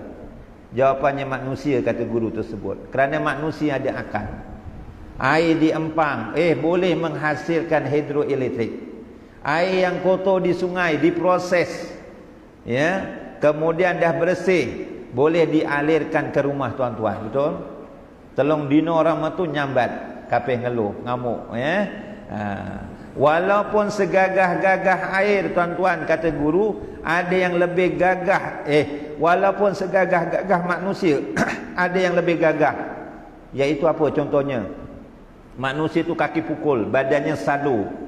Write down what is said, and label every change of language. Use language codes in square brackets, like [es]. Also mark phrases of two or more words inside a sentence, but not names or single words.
[ms] Jawapannya manusia, kata guru tersebut. Kerana manusia ada akal. Air diempang, boleh menghasilkan hidroelektrik. Air yang kotor di sungai diproses, ya, kemudian dah bersih, boleh dialirkan ke rumah tuan-tuan. Betul? [jv] Telung dino [ms] orang tu [jv] nyambat, kapeh ngeluh, ngamuk, ya. [ms] Walaupun segagah-gagah air tuan-tuan, kata guru, ada yang lebih gagah. Walaupun segagah-gagah manusia ada yang lebih gagah. Iaitu apa contohnya? Manusia tu kaki pukul, badannya sadu.